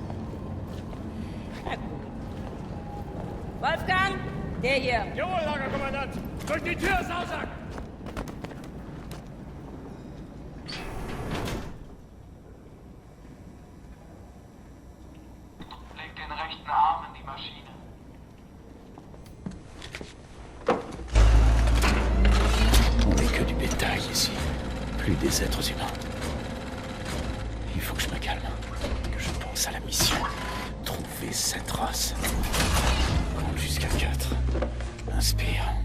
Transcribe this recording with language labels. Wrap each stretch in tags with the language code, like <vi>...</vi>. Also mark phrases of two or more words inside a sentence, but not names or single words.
<de>Na gut. Wolfgang, der hier. Jawohl, Lagerkommandant! Durch die Tür, Sausack! Leg den rechten Arm in die Maschine.</de> <fr>On n'est que du bétail ici. Plus des êtres humains. Il faut que je me calme. Que je pense à la mission. Trouver cette race. Compte jusqu'à 4. Inspire.</fr>